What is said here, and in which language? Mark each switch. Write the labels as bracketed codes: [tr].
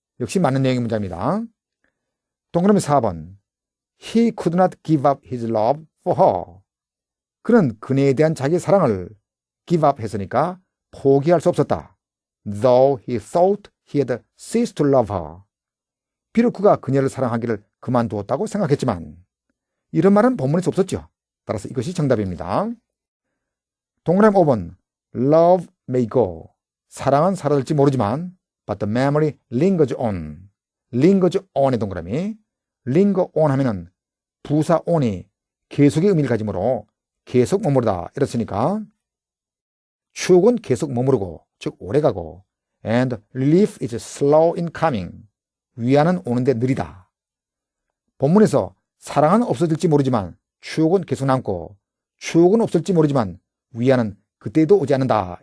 [ko] 역시 맞는 내용의 문장입니다. 동그라미 4번 [en] He could not give up his love for her. [ko] 그는 그녀에 대한 자기의 사랑을 [en] give up [ko] 했으니까 포기할 수 없었다. [en] Though he thought he had ceased to love her. [ko] 비록 그가 그녀를 사랑하기를 그만두었다고 생각했지만 이런 말은 본문에서 없었죠. 따라서 이것이 정답입니다. 동그라미 5번 [en] Love may go. [ko] 사랑은 사라질지 모르지만 [en] but the memory lingers on. lingers on [ko] 의 동그라미, [en] linger on [ko] 하면은 부사 on이 계속의 의미를 가지므로 계속 머무르다 이렇으니까 추억은 계속 머무르고 즉 오래가고 [en] and relief is slow in coming. [ko] 위안은 오는데 느리다. 본문에서 사랑은 없어질지 모르지만 추억은 계속 남고 추억은 없을지 모르지만 위안은 그때도 오지 않는다.